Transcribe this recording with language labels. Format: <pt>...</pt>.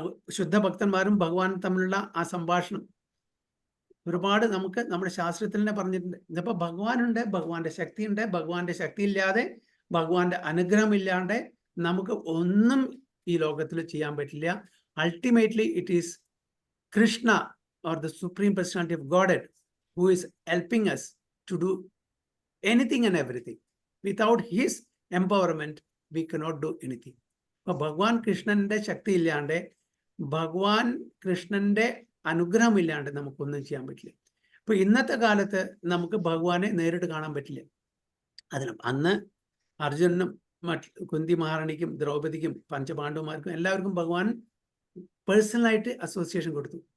<ml>ശുദ്ധ ഭക്തന്മാരും ഭഗവാനും തമ്മിലുള്ള ആ സംഭാഷണം. ഒരുപാട് നമുക്ക് നമ്മുടെ ശാസ്ത്രത്തിൽ തന്നെ പറഞ്ഞിട്ടുണ്ട്. ഇതിപ്പോൾ ഭഗവാനുണ്ട്, ഭഗവാന്റെ ശക്തിയുണ്ട്, ഭഗവാന്റെ ശക്തി ഇല്ലാതെ, ഭഗവാന്റെ അനുഗ്രഹം ഇല്ലാണ്ട് നമുക്ക് ഒന്നും ഈ ലോകത്തിൽ ചെയ്യാൻ പറ്റില്ല.</ml> <en>Ultimately it is Krishna or the Supreme Personality of Godhead who is helping us to do anything and everything. Without his empowerment, we cannot do anything.</en> <ml>അപ്പോൾ ഭഗവാൻ കൃഷ്ണന്റെ ശക്തി ഇല്ലാണ്ട്, ഭഗവാൻ കൃഷ്ണന്റെ അനുഗ്രഹം ഇല്ലാണ്ട് നമുക്കൊന്നും ചെയ്യാൻ പറ്റില്ല. ഇപ്പൊ ഇന്നത്തെ കാലത്ത് നമുക്ക് ഭഗവാനെ നേരിട്ട് കാണാൻ പറ്റില്ല. അതിന് അന്ന് അർജുനനും കുന്തി മഹാറാണിക്കും ദ്രൗപദിക്കും പഞ്ചപാണ്ഡവന്മാർക്കും എല്ലാവർക്കും ഭഗവാൻ പേഴ്സണലായിട്ട് അസോസിയേഷൻ കൊടുത്തു.</ml>